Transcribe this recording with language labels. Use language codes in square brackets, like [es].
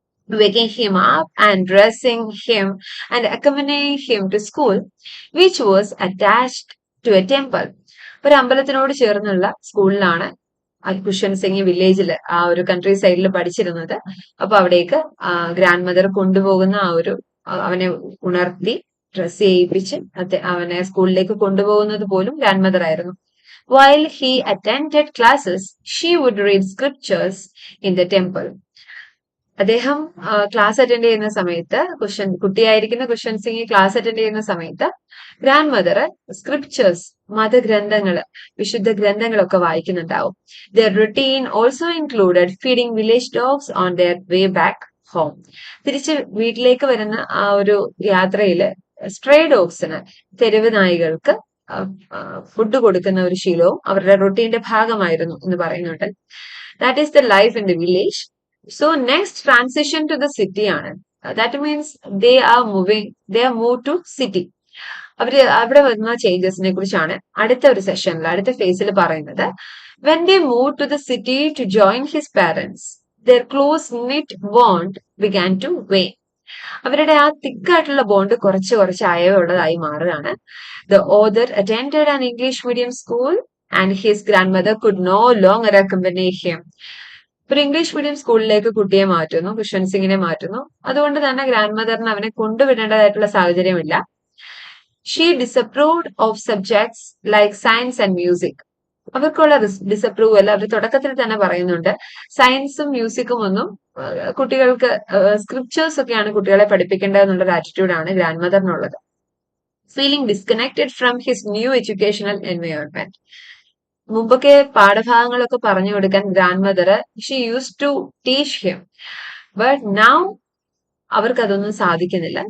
[en] waking him up and dressing him and accompanying him to school, which was attached to a temple. [ml] ഒരു അമ്പലത്തിനോട് ചേർന്നുള്ള സ്കൂളിലാണ് cushion Singh വില്ലേജിൽ ആ ഒരു കൺട്രി സൈഡിൽ പഠിച്ചിരുന്നത്. അപ്പൊ അവിടേക്ക് ഗ്രാൻഡ് മദർ കൊണ്ടുപോകുന്ന ആ ഒരു അവനെ ഉണർത്തി ഡ്രസ് ചെയ്യിപ്പിച്ച് അവനെ സ്കൂളിലേക്ക് കൊണ്ടുപോകുന്നത് പോലും ഗ്രാൻഡ് മദർ ആയിരുന്നു. [en] While he attended classes, she would read scriptures in the temple. [ml] അദ്ദേഹം ക്ലാസ് അറ്റൻഡ് ചെയ്യുന്ന സമയത്ത് കുട്ടിയായിരിക്കുന്ന കുഷൻ സിംഗ് ക്ലാസ് അറ്റൻഡ് ചെയ്യുന്ന സമയത്ത് ഗ്രാൻഡ് മദർ സ്ക്രിപ്ചേഴ്സ് മതഗ്രന്ഥങ്ങള് വിശുദ്ധ ഗ്രന്ഥങ്ങളൊക്കെ വായിക്കുന്നുണ്ടാവും. [en] Their routine also included feeding village dogs on their way back home. [ml] തിരിച്ച് വീട്ടിലേക്ക് വരുന്ന ആ ഒരു യാത്രയില് സ്ട്രേ ഡോഗ്സിന് തെരുവ് നായികൾക്ക് ഫുഡ് കൊടുക്കുന്ന ഒരു ശീലവും അവരുടെ റൊട്ടീന്റെ ഭാഗമായിരുന്നു എന്ന് പറയുന്നുണ്ട്. [en] That is the life in the village. So next transition to the city ആണ്. That means they are move to city. [ml] അവിടെ വരുന്ന ചേഞ്ചസിനെ കുറിച്ചാണ് അടുത്ത ഒരു സെഷനിൽ അടുത്ത ഫേസിൽ പറയുന്നത്. [en] When they move to the city to join his parents, their close knit bond began to wane. [ml] അവരുടെ ആ തിക്കായിട്ടുള്ള ബോണ്ട് കുറച്ച് അയവുള്ളതായി മാറുകയാണ്. [en] The author attended an English medium school and his grandmother could no longer accompany him. [ml] ഒരു English medium സ്കൂളിലേക്ക് കുട്ടിയെ മാറ്റുന്നു, cushion സിംഗിനെ മാറ്റുന്നു. അതുകൊണ്ട് തന്നെ ഗ്രാൻഡ് മദറിന് അവനെ കൊണ്ടുവിടേണ്ടതായിട്ടുള്ള സാഹചര്യമില്ല. [en] She disapproved of subjects like science and music. [ml] അവർക്കുള്ള ഡിസപ്രൂവൽ അവർ തുടക്കത്തിൽ തന്നെ പറയുന്നുണ്ട്. സയൻസും മ്യൂസിക്കും ഒന്നും കുട്ടികൾക്ക് സ്ക്രിപ്ചേഴ്സ് ഒക്കെയാണ് കുട്ടികളെ പഠിപ്പിക്കേണ്ടത് എന്നുള്ളൊരു ആറ്റിറ്റ്യൂഡാണ് grand മദറിനുള്ളത്. [en] Feeling disconnected from his new educational environment. [ml] മുമ്പൊക്കെ പാഠഭാഗങ്ങളൊക്കെ പറഞ്ഞു കൊടുക്കാൻ grand mother [en] she use to teach him, but now [ml] അവർക്ക് അതൊന്നും സാധിക്കുന്നില്ല.